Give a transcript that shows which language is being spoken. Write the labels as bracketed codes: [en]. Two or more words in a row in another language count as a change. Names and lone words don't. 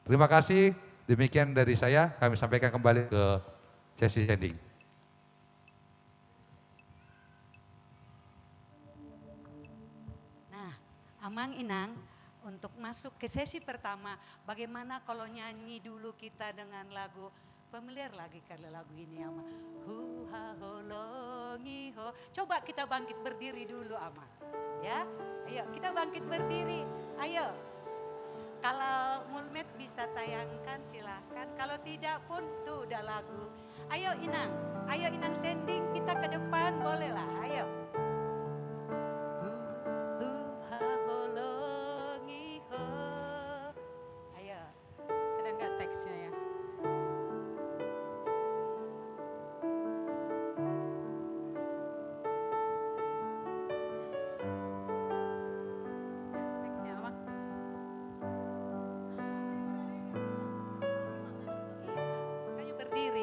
[id] Terima kasih, Demikian dari saya, kami sampaikan kembali ke sesi ending. Nah, Amang Inang, untuk masuk ke sesi pertama, bagaimana kalau nyanyi dulu kita dengan lagu, familiar lagi kalau lagu ini Ama. [bbc] Hu ha ho longi ho. [id] Coba kita bangkit berdiri dulu Ama. Ya, ayo kita bangkit berdiri. Ayo. Kalau Mulmet bisa tayangkan silahkan. Kalau tidak pun tuh udah lagu. Ayo Inang sending kita ke depan bolehlah. Ayo. [bbc] Hu ha ho longi ho. [id] Ayo. Ada nggak teksnya ya? Teksnya apa? Kayu berdiri.